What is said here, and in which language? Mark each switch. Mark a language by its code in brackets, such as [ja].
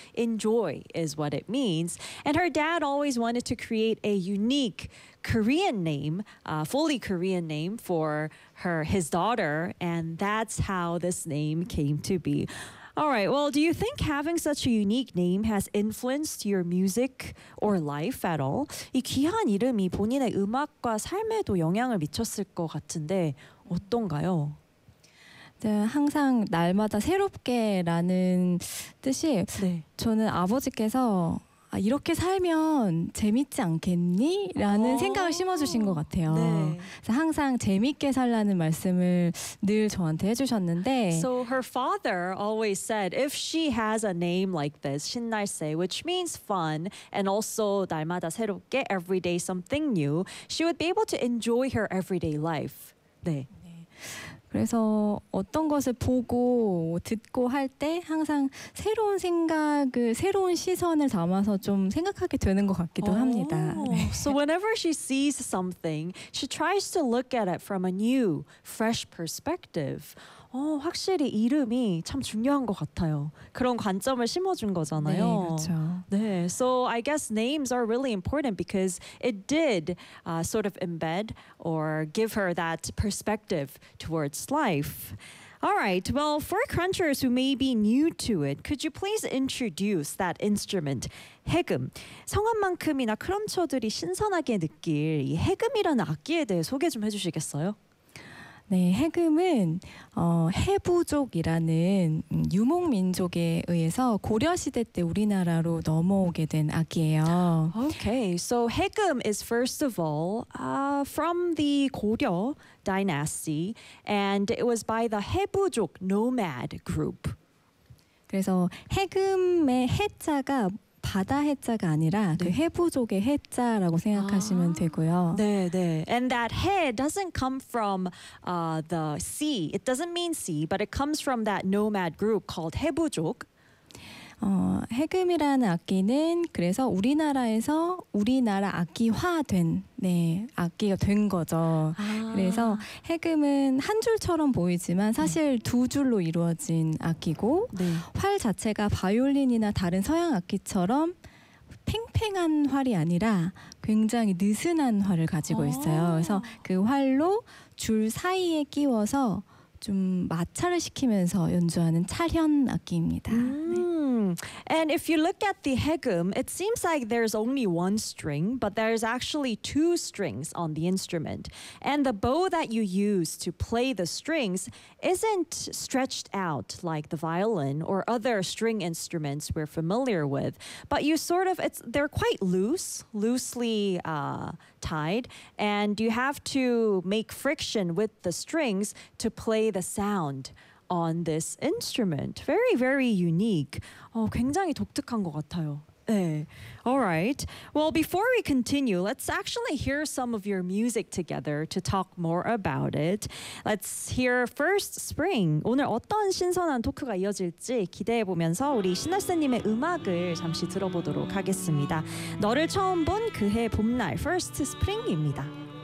[en] Enjoy is what it means. And her dad always wanted to create a unique Korean name, fully Korean name for his daughter, and that's how this name came to be. All right, well, do you think having such a unique name has influenced your music or life at all? [ko] 이 귀한 이름이 본인의 음악과 삶에도 영향을 미쳤을 것 같은데 어떤가요? 네, 항상 날마다 새롭게라는 뜻이 네. 저는 아버지께서 아, 이렇게 살면 재밌지 않겠니? 라는 생각을 심어주신 것 같아요. 네. 그래서 항상 재밌게 살라는 말씀을 늘 저한테 해주셨는데 [en] So her father always said if she has a name like this 신날세 which means fun and also [ko] 날마다 새롭게 [en] everyday something new she would be able to enjoy her everyday life. [ko] 네. 그래서 어떤 것을 보고 듣고 할 때 항상 새로운 생각을, 새로운 시선을 담아서 좀 생각하게 되는 것 같기도 합니다. [en] 네. So whenever she sees something, she tries to look at it from a new, fresh perspective. [ko] 확실히 이름이 참 중요한 것 같아요. 그런 관점을 심어준 거잖아요. 네, 그렇죠. [en] 네, so I guess names are really important because it did sort of embed or give her that perspective towards life. All right, well, for crunchers who may be new to it, could you please introduce that instrument, 해금? [ko] 성함만큼이나 크런처들이 신선하게 느낄 이 해금이라는 악기에 대해 소개 좀 해주시겠어요? 네, 해금은 해부족이라는 유목민족에 의해서 고려시대 때 우리나라로 넘어오게 된 악기예요. [en] Okay, so 해금 is first of all from the 고려 dynasty, and it was by the 해부족 nomad group. [ko] 그래서 해금의 해자가 바다 해자가 아니라 네. 그 해부족의 해자라고 생각하시면 되고요. 네, 네. [en] And that 해 doesn't come from the sea. It doesn't mean sea, but it comes from that nomad group called 해부족. [ko] 해금이라는 악기는 그래서 우리나라에서 우리나라 악기화된 네, 악기가 된 거죠. 아. 그래서 해금은 한 줄처럼 보이지만 사실 두 줄로 이루어진 악기고 네. 활 자체가 바이올린이나 다른 서양 악기처럼 팽팽한 활이 아니라 굉장히 느슨한 활을 가지고 있어요. 그래서 그 활로 줄 사이에 끼워서 좀 마찰을 시키면서 연주하는 찰현 악기입니다. 네. [en] And if you look at the haegeum, it seems like there's only one string, but there's actually two strings on the instrument. And the bow that you use to play the strings isn't stretched out like the violin or other string instruments we're familiar with, but you sort of, they're quite loosely tied, and you have to make friction with the strings to play the sound on this instrument. Very, very unique. [ko] Oh, 굉장히 독특한 것 같아요. [en] 네. All right. Well, before we continue, let's actually hear some of your music together to talk more about it. Let's hear First Spring. [ko] 오늘 어떤 신선한 토크가 이어질지 기대해보면서 우리 신날쌤님의 음악을 잠시 들어보도록 하겠습니다. 너를 처음 본 그해 봄날, First Spring입니다.